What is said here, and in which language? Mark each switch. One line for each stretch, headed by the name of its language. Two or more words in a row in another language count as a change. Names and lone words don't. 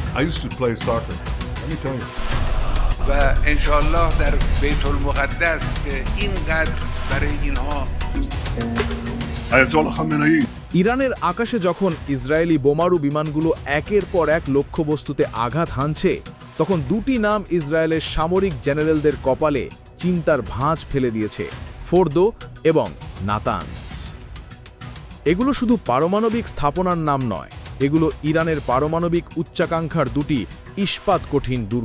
English: I used to play soccer. Let me tell you.
Persian: و انشالله در بیت المقدس که اینقدر برای اینها
English: Ayatollah Khamenei.
Bangla: ইরানের আকাশে যখন ইসরায়েলি বোমারু বিমানগুলো একের পর এক লক্ষ্যবস্তুতে আঘাত হানছে, তখন দুটি নাম ইসরায়েলের সামরিক জেনারেলদের কপালে চিন্তার ভাঁজ ফেলে দিয়েছে: ফোর্দো এবং নাতানজ। এগুলো শুধু পারমাণবিক স্থাপনার নাম নয়, এগুলো ইরানের পারমাণবিক উচ্চাকাঙ্ক্ষার দুটি ইস্পাত কঠিন দুর্গ।